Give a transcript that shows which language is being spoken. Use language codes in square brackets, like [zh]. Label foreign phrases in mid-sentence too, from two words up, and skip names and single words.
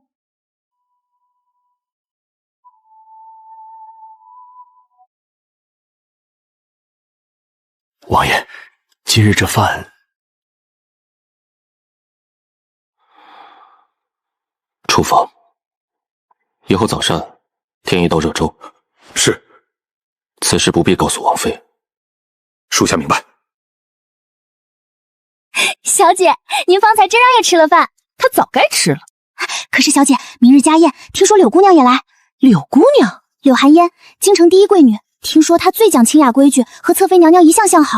[zh] 王爺，今日這飯……廚房，以後早上添一道熱粥。是。此事不必告訴王妃。屬下明白。小姐，您方才真讓爺吃了飯，她早該吃了。可是小姐，明日家宴，聽說柳姑娘也來。柳姑娘？柳寒煙，京城第一貴女，聽說她最講清雅規矩，和側妃娘娘一向相好。